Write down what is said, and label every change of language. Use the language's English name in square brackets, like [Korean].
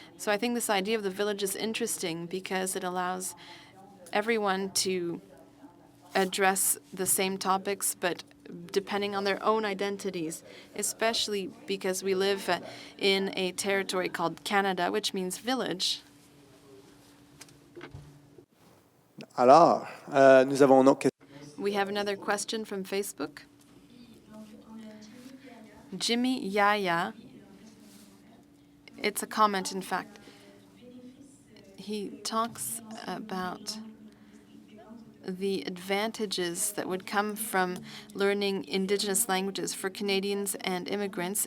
[English] So I think this idea of the village is interesting because it allows everyone to address the same topics, but depending on their own identities, especially because we live in a territory called Canada, which means village. [French] Alors, nous avons une autre question. [English] We have another question from Facebook. Jimmy Yaya, it's a comment, in fact. He talks about the advantages that would come from learning Indigenous languages for Canadians and immigrants.